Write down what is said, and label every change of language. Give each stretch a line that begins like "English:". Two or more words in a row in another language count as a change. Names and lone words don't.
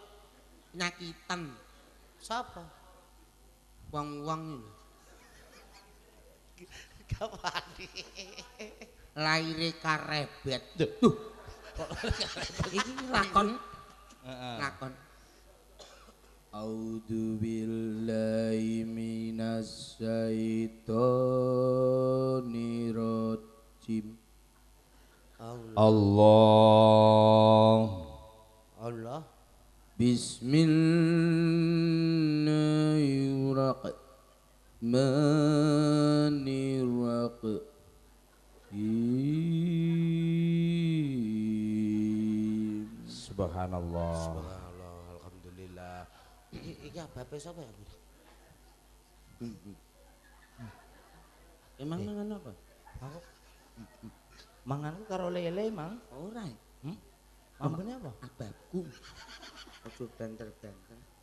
Javanese: Nyakitan. Sapa? Wong-wong iki. Gak wani. Laire karebet. Iki lakon. Lakon.
Arabic: أعوذ بالله من الشيطان الرجيم. Allah. بسم الله الرحمن الرحيم. Subhanallah. Subhanallah,
Javanese: alhamdulillah. Iki abape sapa ya, Bu? Emang mangan apa? Aku manganku karo lele, Mang. Ora. Ambene apa? Ababku. Ojo banter-banter.